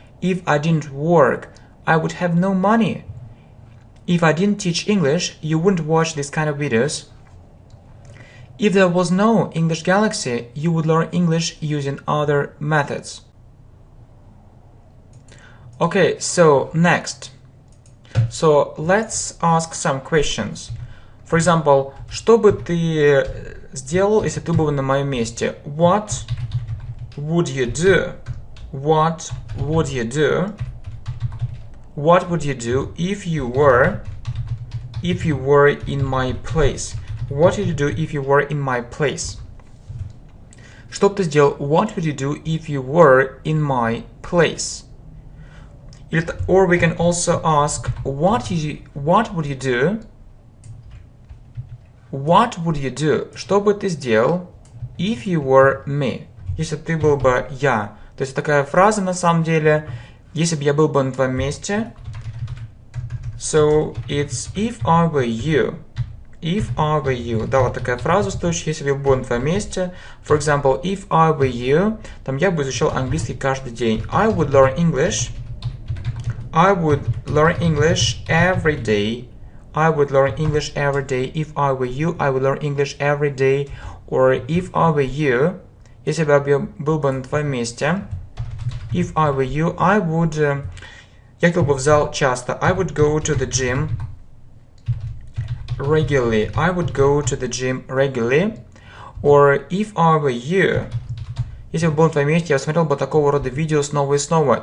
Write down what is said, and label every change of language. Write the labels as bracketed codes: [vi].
[en] If I didn't work, I would have no money. If I didn't teach English, you wouldn't watch these kind of videos. If there was no English Galaxy, you would learn English using other methods. Okay, so next. So let's ask some questions. For example, [ru] что бы ты сделал, если ты был на моем месте? [en] What would you do? What would you do? What would you do if you were in my place? What would you do if you were in my place? [ru] Что бы ты сделал? [en] What would you do if you were in my place? Or we can also ask, what would you do? What would you do? [ru] Что бы ты сделал [en] if you were me? [ru] Если ты был бы я. То есть такая фраза на самом деле, если бы я был бы на твоем месте. [en] So it's if I were you. If I were you. [ru] Да, вот такая фраза стоящая, если бы я был на твоем месте. [en] For example, if I were you, [ru] там я бы изучал английский каждый день. [en] I would learn English. I would learn English every day. I would learn English every day. If I were you, I would learn English every day. Or if I were you, [ru] если бы я был бы на твоем месте. [en] If I were you, I would... [ru] я ходил бы в зал часто. [en] I would go to the gym regularly. I would go to the gym regularly. Or if I were you, [ru] если бы был на твоем месте, я смотрел бы такого рода видео снова и снова.